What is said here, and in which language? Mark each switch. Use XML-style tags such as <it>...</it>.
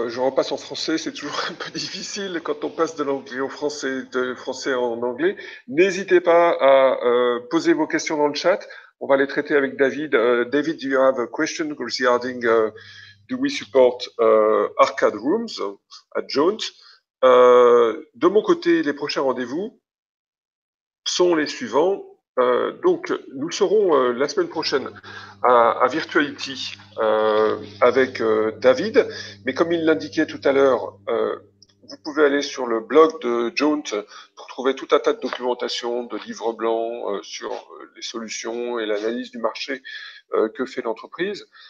<fr>Je repasse en français, c'est toujours un peu difficile quand on passe de l'anglais au français, de français en anglais. N'hésitez pas à poser vos questions dans le chat. On va les traiter avec David.</fr> <en>David, do you have a question regarding do we support arcade rooms at Jaunt?</en> <fr>De mon côté, les prochains rendez-vous sont les suivants. Donc, nous serons la semaine prochaine à Virtuality avec David, mais comme il l'indiquait tout à l'heure, vous pouvez aller sur le blog de Jaunt pour trouver tout un tas de documentation, de livres blancs sur les solutions et l'analyse du marché que fait l'entreprise.</fr>